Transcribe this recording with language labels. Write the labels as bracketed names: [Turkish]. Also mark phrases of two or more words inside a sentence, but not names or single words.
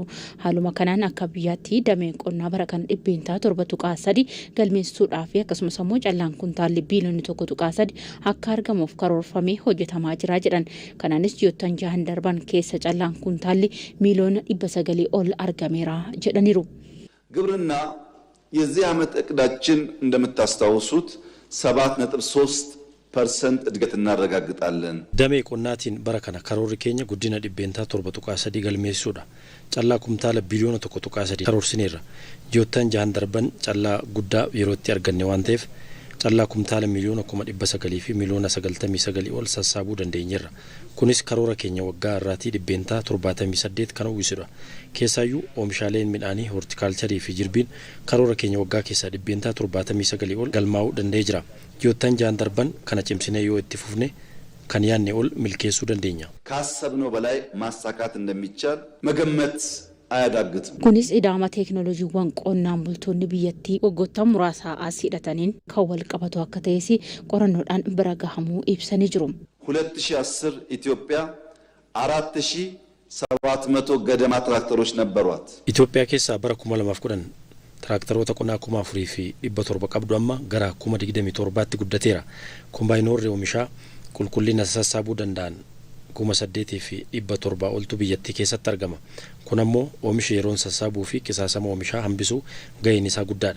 [Oromo] Haaluma kanaan akka biyyaatti dameen qonnaa bara kana 7.3 galmeessuudhaa fi akkasumas immoo callaan kuntaalli biiliyoona 1.3 akka argamuuf karoorfamee hojjetamaa jira jedhan. Kanaanis ji'oottan jahan darban keessa callaan kuntaalli miliyoona 900 ol argameera jedhaniiru. [Amharic] ግብርና የዚህ ዓመት እቅዳችን እንደምታስታውሱት 7.3% እድገት እናረጋግጣለን። [Oromo] dameen qonnaatiin bara kana karoora keenya guddina dhibbeentaa 7.3 galmeessuudhaa callaa kuntaala biiliyoona 1.3 karoorsineerra ji'oottan jahan darban callaa guddaa yerootti arganne waan ta'eef callaa kuntaala miliyoona 1.9 fi miliyoona 99 ol sassaabuu dandeenyeerra kunis karoora keenya waggaa irraati dhibbeentaa 78 kan uwwisudha. Keessaayyuu oomishaaleen midhaanii hortikaalcharii fi jirbiin karoora keenya waggaa keessaa dhibbeentaa 79 ol galmaa'uu danda'ee jira. Ji'oottan jahan darban kana cimsinee yoo itti fufne kan yaanne ol milkeessuu dandeenya. [Amharic] ካሰብነው በላይ ማሳካት እንደሚቻል መገመት አያዳግትም. [Oromo] kunis idaama teekinooloojiiwwan qonnaan bultoonni biyyattii waggoota muraasaa as hidhataniin kan wal qabatu akka ta'es qorannoodhaan bira gahamuu ibsanii jiru. [Amharic] 2010 ኢትዮጵያ 4700 ገደማ ትራክተሮች ነበሯት። [Oromo] ኢትዮጵያ keessa bara 2010 tiraaktaroota qonnaa 4700 qabdu amma gara 27tti guddateera. Kombaayinoorri oomishaa qulqullina sassaabuu danda'an 8,700 oltu biyyattii keessatti argama. Kun ammoo oomisha yeroon sassaabuu fi qisaasama oomishaa hambisuu gaheen isaa guddaadha.